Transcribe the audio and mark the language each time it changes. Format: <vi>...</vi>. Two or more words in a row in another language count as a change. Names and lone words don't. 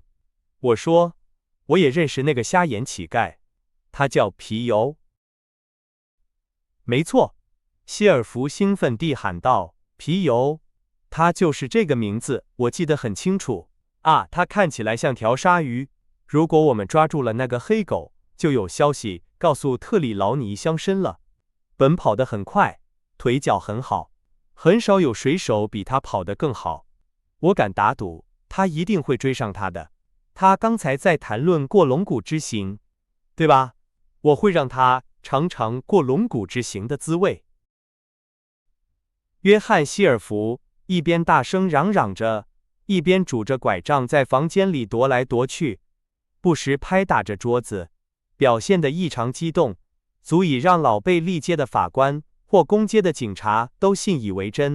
<zh>我說，“我也認識那個瞎眼乞丐，他叫皮尤。”“沒錯。” 希爾弗興奮地喊道，“皮尤，他就是這個名字，我記得很清楚。啊，他看起來像條鯊魚。如果我們抓住了那個黑狗，就有消息告訴特里勞尼鄉绅了。奔跑得很快，腿腳很好，很少有水手比他跑得更好。我敢打賭，他一定會追上他的。他剛才在談論過龍谷之行，對吧？我會讓他嘗嘗過龍谷之行的滋味。” 約翰·希爾弗一邊大聲嚷嚷着，一邊拄着拐杖在房間裡踱來踱去，不時拍打着桌子，表現得異常激動，足以讓老被歷屆的法官或公街的警察都信以為真。</zh>